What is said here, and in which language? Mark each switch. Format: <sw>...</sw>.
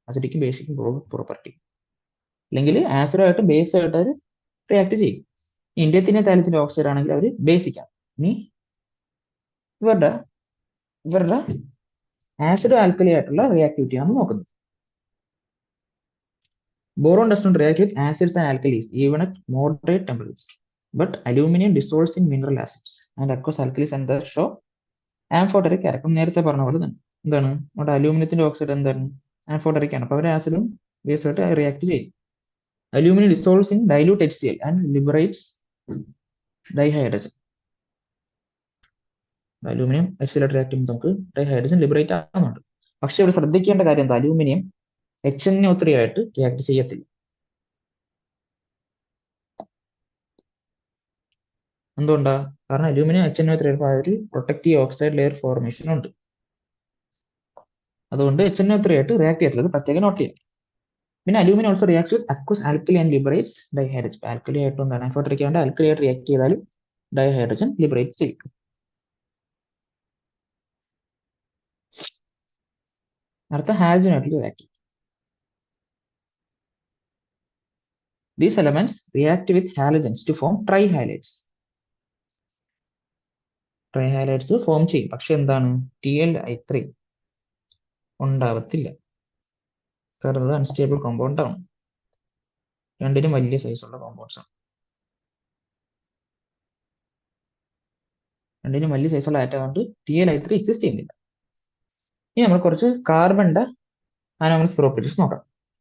<ml>അസിഡിക്കും ബേസിക്കും property അല്ലെങ്കിൽ ആസിഡായിട്ട് base ആയിട്ട് അവർ react ചെയ്യും. ഇന്ത്യത്തിന്റെ തൈലത്തിന്റെ ഓക്സൈഡ് ആണെങ്കിൽ അവർ ബേസിക്കാണ്. ഇനി ഇവരുടെ ആസിഡ് ആൽക്കലി ആയിട്ടുള്ള റിയാക്ടിവിറ്റി ആണ് നോക്കുന്നത്.</ml> <en>Boron does not react with acids and alkalis even at moderate temperature, but aluminum dissolves in mineral acids and aqueous alkalis and that show amphoteric character.</en> <ml>നേരത്തെ പറഞ്ഞ പോലെ തന്നെ എന്താണ് നമ്മുടെ അലൂമിനിയത്തിന്റെ ഓക്സൈഡ് എന്താണ് ആംഫോട്ടറിക് ആണ്. അപ്പൊ അവർ ആസിഡും ബേസുമായിട്ട് റിയാക്ട് ചെയ്യും.</ml> <en>Aluminum dissolves in dilute HCl and liberates dihydrogen.</en> <ml>Aluminium HCl react ചെയ്യുമ്പോൾ നമുക്ക് ഡൈഹൈഡ്രജൻ ലിബറേറ്റ് ആവുന്നുണ്ട്. പക്ഷെ ഇവിടെ ശ്രദ്ധിക്കേണ്ട കാര്യം എന്താ? അലൂമിനിയം HNO3 ആയിട്ട് റിയാക്ട് ചെയ്യത്തില്ല. എന്തുകൊണ്ടാ? കാരണം അലൂമിനിയം HNO3 ഒരു പ്രൊട്ടക്റ്റീവ് ഓക്സൈഡ് ലെയർ ഫോർമേഷൻ ഉണ്ട്. അതുകൊണ്ട് HNO3 ആയിട്ട് റിയാക്ട് ചെയ്യത്തില്ല. അത് പ്രത്യേകം നോട്ട് ചെയ്യാം. പിന്നെ</ml> <en>Aluminium also reacts with aqueous alkali and liberates dihydrogen.</en> <ml>Alkali ആയിട്ടുണ്ട് ആംഫോട്ടറിക് ആയിട്ട് ആൽക്കലി ആയിട്ട് റിയാക്ട് ചെയ്താലും ഡൈഹൈഡ്രജൻ ലിബറേറ്റ് ചെയ്യും. അടുത്ത ഹാലജൻ ആയിട്ടുള്ള react.</ml> <en>These elements react with halogens to form trihalides.</en> <ml>ട്രൈഹാലൈഡ്സ് form ചെയ്യും. പക്ഷെ എന്താണ്? TlI3 ഉണ്ടാവത്തില്ല. കാരണം അത് അൺസ്റ്റേബിൾ കോമ്പൗണ്ട് ആണ്. രണ്ടിനും വലിയ സൈസുള്ള കോമ്പൗണ്ട്സ് ആണ്. രണ്ടിനും വലിയ സൈസുള്ള ആറ്റം കൊണ്ട് TlI3 എക്സിസ്റ്റ് ചെയ്യുന്നില്ല. ഇനി നമ്മൾ കുറച്ച് കാർബണിന്റെ അനോമലസ് പ്രോപ്പർട്ടീസ് നോക്കാം.</ml>